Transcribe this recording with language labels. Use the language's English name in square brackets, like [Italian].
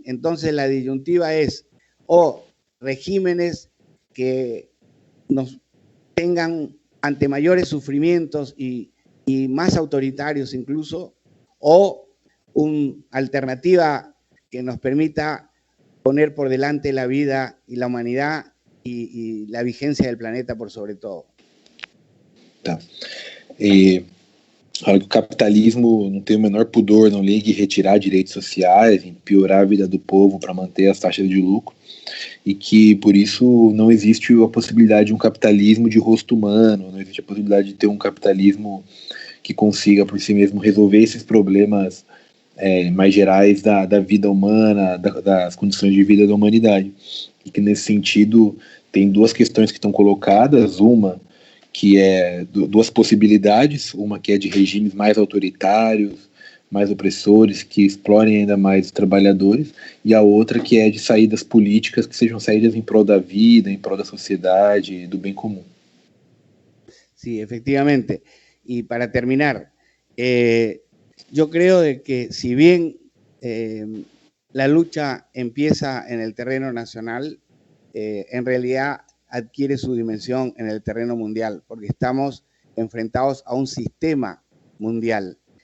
[Spanish] Entonces, la disyuntiva es o regímenes que nos tengan ante mayores sufrimientos y más autoritarios incluso, o una alternativa que nos permita poner por delante la vida y la humanidad y la vigencia del planeta por sobre todo. [Portuguese] Tá. O capitalismo não tem o menor pudor, não liga em retirar direitos sociais, em piorar a vida do povo para manter as taxas de lucro, e que por isso não existe a possibilidade de um capitalismo de rosto humano, não existe a possibilidade de ter um capitalismo que consiga por si mesmo resolver esses problemas mais gerais da vida humana, das condições de vida da humanidade. E que nesse sentido tem duas questões que estão colocadas, uma que é duas possibilidades, uma que é de regimes mais autoritários, mais opressores, que explorem ainda mais os trabalhadores, e a outra que é de saídas políticas que sejam saídas em prol da vida, em prol da sociedade, do bem comum. [Spanish] Sí, efectivamente. Y para terminar, yo creo de que si bien la lucha empieza en el terreno nacional, en realidad adquiere su dimensión en el terreno mundial, porque estamos enfrentados a un sistema mundial.